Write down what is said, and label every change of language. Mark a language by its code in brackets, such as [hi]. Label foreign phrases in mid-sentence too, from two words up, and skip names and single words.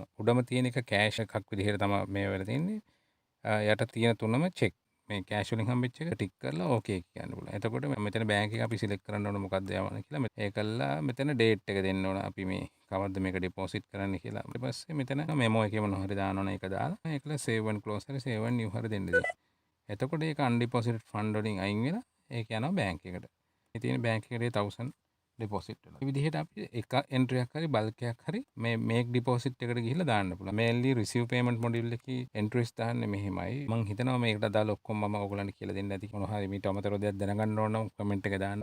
[si] උඩම තියෙන එක කෑෂ් එකක් විදිහට තමයි මේ වෙලා තියෙන්නේ. යට තියෙන තුනම චෙක් මේ කෑෂ් වලින් හම්බෙච්ච එක ටික් කරලා ඕකේ කියන්න පුළුවන්. එතකොට මෙතන බැංක් එක අපි සිලෙක්ට් කරන්න ඕන මොකක්ද යවන්න කියලා. ඒ කළා මෙතන ඩේට් එක දෙන්න ඕන. අපි මේ කවද්ද මේක ඩිපොසිට් කරන්න කියලා. ඊට පස්සේ මෙතන මෙමෝ එකේ මොනවා හරි දාන්න ඕන. ඒක දාලා ඒකල [en] save and close [si] හරි [en] save and new [si] හරි දෙන්න දෙන්න. එතකොට ඒක [en] undeposited fund [si] වලින් අයින් වෙලා ඒක යනවා බැංක් එකට. මේ තියෙන බැංක් එකේ 1000 ඩිපොසිට් වෙනවා. මේ විදිහට අපි එක එන්ට්‍රි එකක් හරි බල්ක් එකක් හරි මේ [en] make deposit [si] එකට ගිහිල්ලා දාන්න පුළුවන්. [en] mainly receive payment module [si] එකේ එන්ට්‍රීස් දාන්නේ මෙහෙමයි. මම හිතනවා මේකට අදාළ ඔක්කොම මම ඔයගොල්ලන්ට කියලා දෙන්න ඇති. මොනවා හරි මීට අමතරව දෙයක් දැනගන්න ඕන නම් කමෙන්ට් එක දාන්න.